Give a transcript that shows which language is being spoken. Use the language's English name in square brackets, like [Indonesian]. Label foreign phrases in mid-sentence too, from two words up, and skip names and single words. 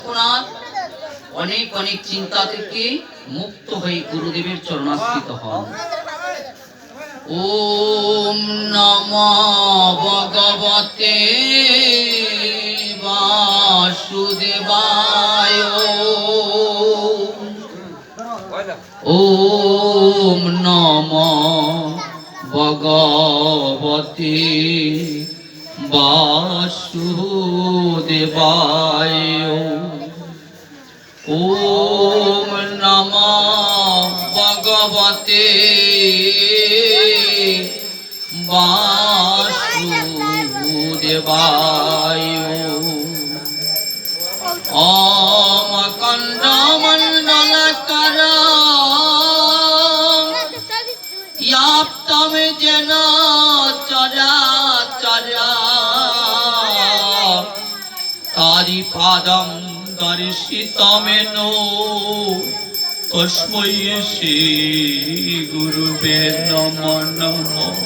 [Bangla] অনেক অনেক চিন্তা থেকে মুক্ত হয়ে গুরুদেবের চরণাশ্রিত হন। [Sanskrit] ওম নমো ভগবতে বাসুদেবায়। ওম নমো ভগবতে বাসুদেবায়। ওম নমো ভগবতে বাসুদেবায়। ওম অখণ্ড মণ্ডলাকারং ব্যাপ্তং যেন চরাচরং তারি পাদং দর্শিতমেন তস্मै শ্রী গুরুবে নমো নমো।